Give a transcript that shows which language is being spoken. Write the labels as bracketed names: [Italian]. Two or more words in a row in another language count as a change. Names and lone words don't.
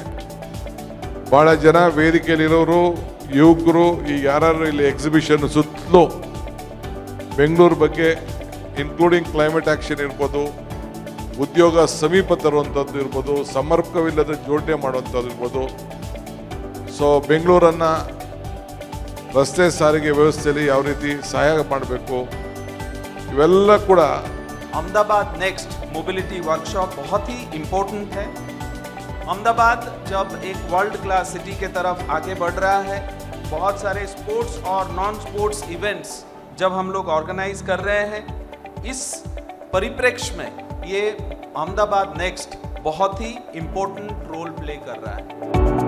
[Kannada] ಭಾಳ ಜನ ವೇದಿಕೆಯಲ್ಲಿರೋರು ಯುವಕರು ಈಗ ಯಾರು ಇಲ್ಲಿ ಎಕ್ಸಿಬಿಷನ್ ಸುತ್ತಲೂ ಬೆಂಗಳೂರು ಬಗ್ಗೆ [English] including climate action [Kannada] ಇರ್ಬೋದು, ಉದ್ಯೋಗ ಸಮೀಪ ತರುವಂಥದ್ದು ಇರ್ಬೋದು, ಸಮರ್ಪಕವಿಲ್ಲದ ಜೋಡಣೆ ಮಾಡುವಂಥದ್ದು ಇರ್ಬೋದು. ಸೊ ಬೆಂಗಳೂರನ್ನು ರಸ್ತೆ ಸಾರಿಗೆ ವ್ಯವಸ್ಥೆಯಲ್ಲಿ ಯಾವ ರೀತಿ ಸಹಾಯ ಮಾಡಬೇಕು ಇವೆಲ್ಲ ಕೂಡ. [Hindi] अहमदाबाद नेक्स्ट मोबिलिटी वर्कशॉप बहुत ही इम्पोर्टेंट है. अहमदाबाद जब एक [English] world class city [Hindi] के तरफ आगे बढ़ रहा है, बहुत सारे स्पोर्ट्स और [English] non sports events [Hindi] जब हम लोग ऑर्गेनाइज कर रहे हैं, इस परिप्रेक्ष्य में ये अहमदाबाद नेक्स्ट बहुत ही [English] important role play [Hindi] कर रहा है.